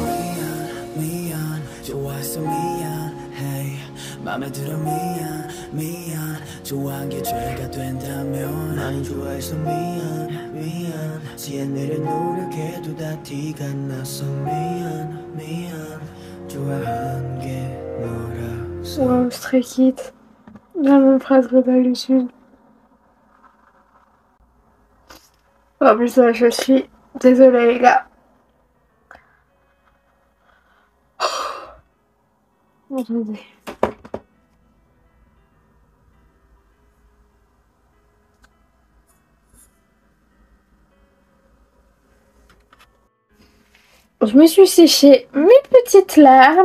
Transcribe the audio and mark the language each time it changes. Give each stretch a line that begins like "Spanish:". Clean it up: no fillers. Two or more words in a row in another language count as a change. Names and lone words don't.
Korean: 미안 미안 좋아해서 미안 hey 맘에 들어 미안 미안 좋아한 게 죄가 된다면 난 좋아해서 미안 미안 지혜내려 노력해도 다 티가 나서 미안 미안 좋아한 게 너라서.
English: Wow, Stray Kids.
French: La même phrase globale du sud. En plus, je suis désolée, les gars. Attendez. Je me suis séché mes petites larmes.